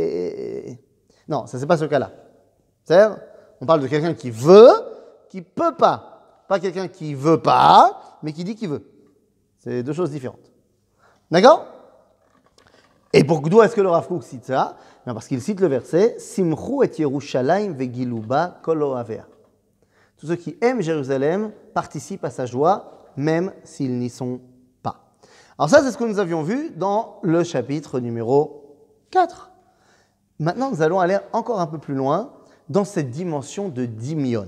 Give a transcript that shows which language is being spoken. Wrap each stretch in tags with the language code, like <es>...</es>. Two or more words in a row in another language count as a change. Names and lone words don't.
<fr>Non, ça c'est pas ce cas-là. C'est-à-dire, on parle de quelqu'un qui veut, qui peut pas. Pas quelqu'un qui veut pas, mais qui dit qu'il veut. C'est deux choses différentes. D'accord? Et pourquoi est-ce que le Rav Kook cite ça? Bien parce qu'il cite le verset</fr> <he>שמחו את ירושלים וגילו בה כל אהביה.</he> <fr>Tous ceux qui aiment Jérusalem participent à sa joie, même s'ils n'y sont pas. Alors ça, c'est ce que nous avions vu dans le chapitre numéro 4. Maintenant, nous allons aller encore un peu plus loin dans cette dimension de dimion.</fr>